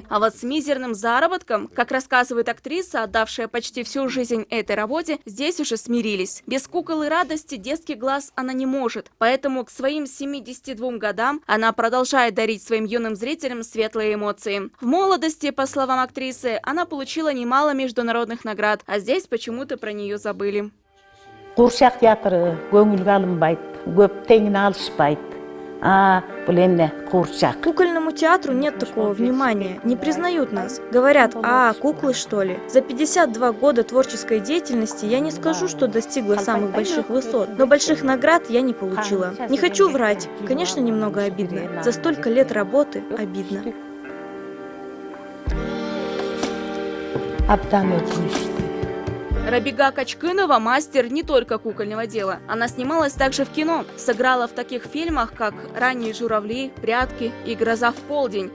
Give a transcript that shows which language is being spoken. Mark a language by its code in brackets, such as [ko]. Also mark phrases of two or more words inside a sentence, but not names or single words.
[ru] А вот с мизерным заработком, как рассказывает актриса, отдавшая почти всю жизнь этой работе, здесь уже смирились. Без кукол и радости детский глаз она не может. Поэтому к своим 72 годам она продолжает дарить своим юным зрителям светлые эмоции. В молодости, по словам актрисы, она получила немало международных наград, а здесь почему-то про нее забыли. [ky] Курчак театры көңүлгө алынбайт, көп теңин алышпайт. Бул эмне курчак. [ru] Кукольному театру нет такого внимания, не признают нас. Говорят, куклы что ли? За 52 года творческой деятельности я не скажу, что достигла самых больших высот, но больших наград я не получила. Не хочу врать, конечно, немного обидно. За столько лет работы обидно. [ky] Абдан өкүнүчтүү. [ru] Рабига Качкынова – мастер не только кукольного дела. Она снималась также в кино. Сыграла в таких фильмах, как «Ранние журавли», «Прятки» и «Гроза в полдень».